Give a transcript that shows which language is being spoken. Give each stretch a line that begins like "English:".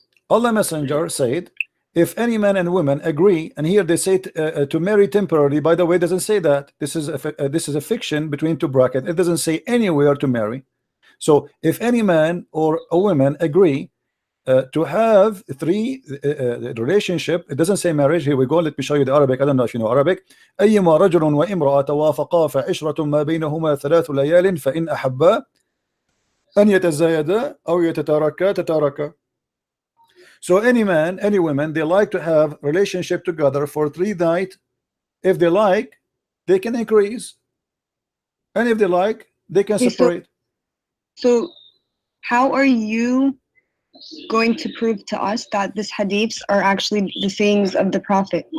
English: Allah Messenger said, if any man and woman agree, and here they say to marry temporarily. By the way, it doesn't say that. This is a fiction between two brackets. It doesn't say anywhere to marry. So if any man or a woman agree to have 3 relationship, it doesn't say marriage. Here we go. Let me show you the Arabic. I don't know if you know Arabic.
Arabic: أيما رجل وامرأة توافقا فعشرة ما بينهما 3 ليال فإن أحبا أن يتزايدا أو يتتاركا تتاركا.
English: So any man, any woman, they like to have relationship together for 3 nights. If they like, they can increase, and if they like, they can separate. So how are you going to prove to us that these hadiths are actually the sayings of the Prophet?